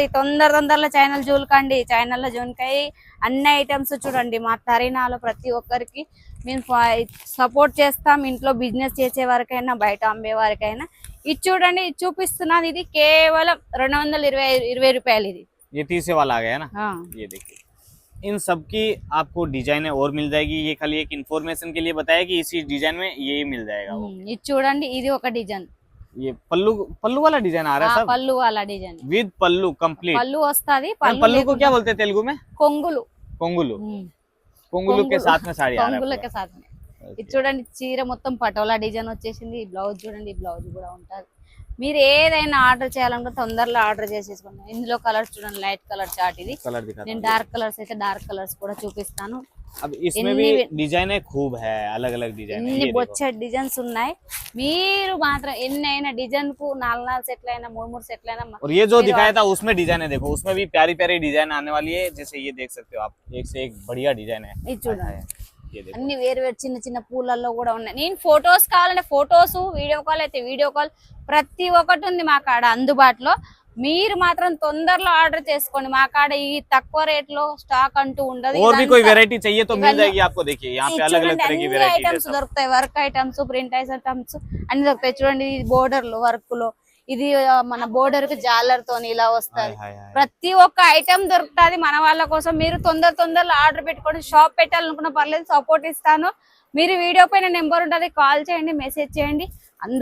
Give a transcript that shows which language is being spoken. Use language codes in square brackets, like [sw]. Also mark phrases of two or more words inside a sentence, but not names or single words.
[te] తొందరలో ఛానల్ జూలకండి, ఛానల్లో జూన్కాయి అన్ని ఐటమ్స్ చూడండి. మా తరీనాలో ప్రతి ఒక్కరికి మేము సపోర్ట్ చేస్తాం. ఇంట్లో బిజినెస్ చేసే వారికైనా బయట అమ్మే వారికైనా. ఇది చూడండి, ఇది చూపిస్తున్నాను. ఇది కేవలం 220 రూపాయలు. ఇది [hi] ये 30 वाला आ गया ना। ये देखिए, इन सब की आपको डिजाइनें और मिल जाएगी। ये खाली एक इन्फॉर्मेशन के लिए बताया कि इसी डिजाइन में ये मिल जाएगा। [te] ఇది చూడండి, ఇది ఒక డిజైన్. [hi] ये पल्लू वाला डिजाइन आ रहा है सब। పళ్ళు वाला డిజైన్ [en] with pallu complete. [te] పళ్ళు వస్తది. [hi] पल्लू को क्या बोलते हैं तेलुगु में? [te] కొంగులు. కొంగులు [hi] के साथ में साड़ी आ रहा है। కొంగుల के साथ में. [te] ఇది చూడండి, చీర మొత్తం పటోలా డిజైన్ వచ్చేసింది. బ్లౌజ్ చూడండి, బ్లౌజ్ కూడా ఉంటది. మీరు ఏదైనా ఆర్డర్ చేయాలంటే తొందరలో ఆర్డర్ చేసేసుకోండి. ఇందులో కలర్స్ చూడండి, లైట్ కలర్ చార్ట్. ఇది నేను డార్క్ కలర్స్ అయితే డార్క్ కలర్స్ కూడా చూపిస్తాను. [hi] अब इसमें भी डिजाइनें खूब है, अलग अलग डिजाइन है। ये बच्चे डिजाइन्स ఉన్నాయి. [te] మీరు మాత్రం ఎన్నైనా డిజైన్ కు 4 సెట్లు అయినా 3 సెట్లు అయినా. [hi] और ये जो दिखाया था उसमें डिजाइन है, देखो उसमें भी प्यारी डिजाइन आने वाली है। जैसे ये देख सकते हो आप, एक से एक बढ़िया डिजाइन है। [te] ఇది చూడండి, అన్ని వేరు చిన్న పూలల్లో కూడా ఉన్నాయి. నేను ఫొటోస్ కావాలంటే ఫొటోస్, వీడియో కాల్ అయితే వీడియో కాల్, ప్రతి ఒక్కటి ఉంది మా కాడ అందుబాటులో. మీరు మాత్రం తొందరలో ఆర్డర్ చేసుకోండి. మా కాడ ఈ తక్కువ రేట్ లో స్టాక్ అంటూ ఉండదు. [hi] और भी कोई वैरायटी चाहिए तो मिल जाएगी आपको। देखिए यहाँ पे अलग अलग तरह की वैरायटी [te] ఐటమ్స్ దొరుకుతాయి. వర్క్ ఐటమ్స్, ప్రింట్ ఐటమ్స్ అన్ని దొరుకుతాయి. చూడండి, బోర్డర్ లో వర్క్ లో, ఇది మన బోర్డర్ కి జాలర్ తోని ఇలా వస్తుంది. ప్రతి ఒక్క ఐటమ్ దొరుకుతుంది మన వాళ్ళ కోసం. మీరు తొందరలో ఆర్డర్ పెట్టుకోండి. షాప్ పెట్టాలనుకున్న పర్లేదు, సపోర్ట్ ఇస్తాను. మీరు వీడియో పైన నెంబర్ ఉంటుంది, కాల్ చేయండి, మెసేజ్ చేయండి.